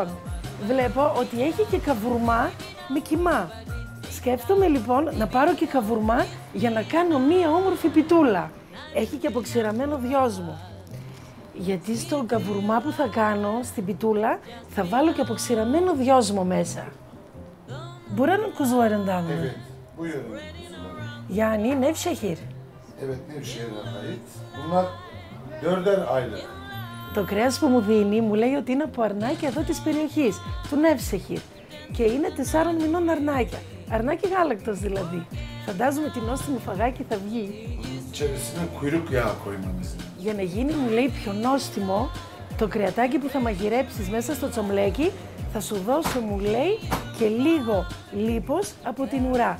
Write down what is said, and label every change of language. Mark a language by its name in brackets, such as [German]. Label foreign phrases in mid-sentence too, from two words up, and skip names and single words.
[Greek] Βλέπω ότι έχει και καβουρμά με κιμά. Σκέφτομαι λοιπόν να πάρω και καβουρμά για να κάνω μία όμορφη πιτούλα. Έχει και αποξηραμένο δυόσμο. Γιατί στο καβουρμά που θα κάνω, στην πιτούλα, θα βάλω και αποξηραμένο δυόσμο μέσα. [Turkish] Buranın kuzularından mı? Evet, bu yörenin kuzuları. Yani Nevşehir. Evet, Nevşehir'e ait. Bunlar 4'er aylık. [Greek] Το κρέας που μου δίνει μου λέει ότι είναι από αρνάκια εδώ της περιοχής, του Νεύσεχιρ. Και είναι 4 μηνών αρνάκια. Αρνάκι γάλακτος δηλαδή. Φαντάζομαι την νόστιμο φαγάκι θα βγει. [Turkish] İçerisine kuyruk yağı koymamız. [Greek] Για να γίνει, μου λέει, πιο νόστιμο, το κρεατάκι που θα μαγειρέψεις μέσα στο τσομλέκι θα σου δώσω, μου λέει, και λίγο λίπος από την ουρά.